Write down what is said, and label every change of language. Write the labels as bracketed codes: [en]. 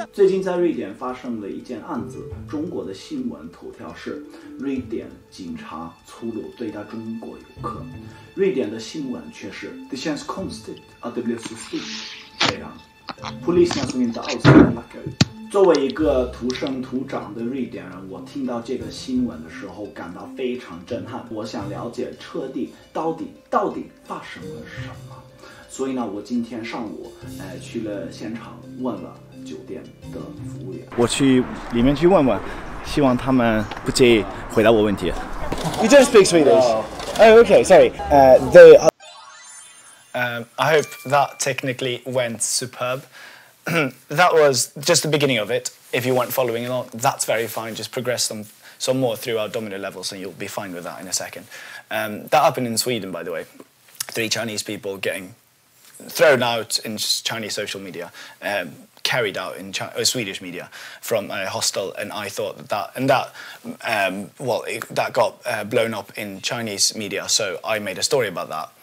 [zh] 最近在瑞典发生了一件案子，中国的新闻头条是瑞典警察粗鲁对待中国游客。瑞典的新闻却是 [sv] Det känns konstigt att det blev så stort, [zh] 这样 [sv] Poliserna som inte alls vill lacka ut. [zh] 作为一个土生土长的瑞典人，我听到这个新闻的时候感到非常震撼。我想了解彻底到底发生了什么。所以呢，我今天上午去了现场，问了酒店的服务员。我去里面去问问，希望他们不介意回答我问题。 [en] You don't speak Swedish? Oh, okay. Sorry. I hope that technically went superb. That was just the beginning of it. If you weren't following along, that's very fine. Just progress some more through our domino levels, and you'll be fine with that in a second. That happened in Sweden, by the way. 3 Chinese people getting thrown out in Chinese social media, carried out in Swedish media from a hostel, and I thought that got blown up in Chinese media, so I made a story about that.